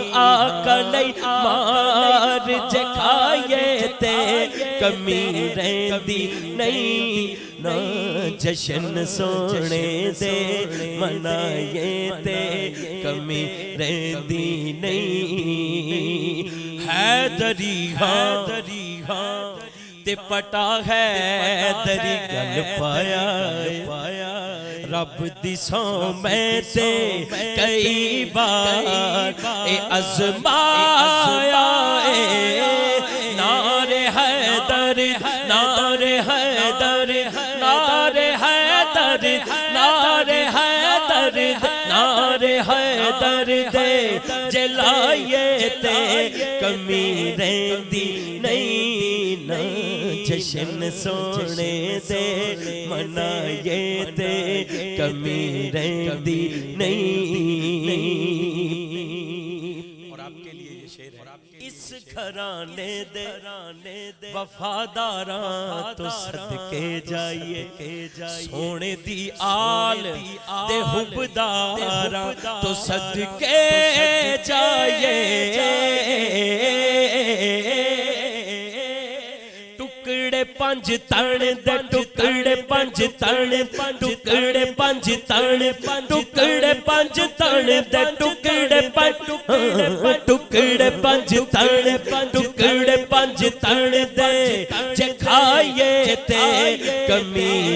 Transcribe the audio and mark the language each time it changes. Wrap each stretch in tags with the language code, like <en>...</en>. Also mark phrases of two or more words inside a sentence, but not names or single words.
<pa>آقا لئی مار جے کھائیے تے کمی رہندی نہیں. جشن سونے دے منائیے تے کمی رہندی نہیں. حیدری ہاں تے پٹا حیدری گل پایا، رب دی سو میں تے کئی بار ازمایا نار حیدر نار حیدر نار حیدر نار حیدر نار حیدر دے جلائیے تے کمی رہندی نہیں نا جشن سونے دے منائیے تے کمی رہندی نہیں۔</pa> <ur>اور آپ کے لیے یہ شعر ہے،</ur> <pa>اس گھرانے دے وفاداراں تو صدقے جائیے سونے دی آل دے حبداراں تو صدقے جائیے ٹکڑے پنج تن دے ٹکڑے پنج تن ٹکڑے پنج تن ٹکڑے پنج تن دے ٹکڑے پنج ٹکڑے پنج تن ٹکڑے پنج تن دے جے کھائیے تے کمی</pa>